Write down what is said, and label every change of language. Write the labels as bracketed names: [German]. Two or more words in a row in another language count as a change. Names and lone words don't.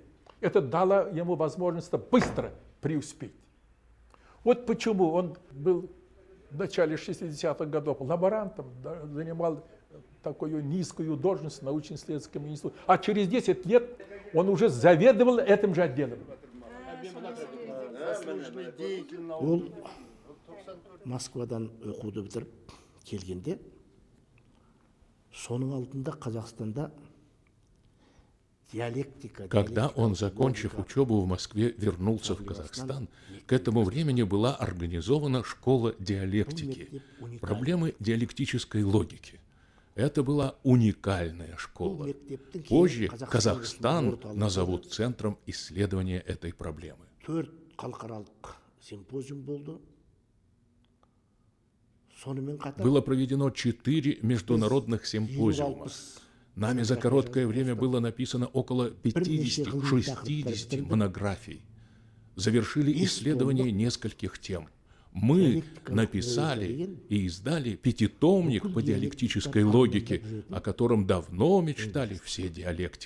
[Russian] Это дало ему возможность быстро преуспеть. Вот почему он был в начале 60-х годов лаборантом, занимал такую низкую должность в научно-исследовательском институте. А через 10 лет он уже заведовал этим же отделом. [Kazakh] Ол Москвадан оқуды бітіріп келгенде, соның алдында Қазақстанда диалектика. [Russian] Когда он, закончив учебу в Москве, вернулся в Казахстан, к этому времени была организована школа диалектики, проблемы диалектической логики. Это была уникальная школа. Позже Казахстан назовут центром исследования этой проблемы. [Kazakh] 4 халықаралық симпозиум болды. Сонымен қатар [Russian] Было проведено 4 международных симпозиума. Нами за короткое время было написано около 50-60 монографий. Завершили исследование нескольких тем. Мы написали и издали 5-томник по диалектической логике, о котором давно мечтали все диалектики.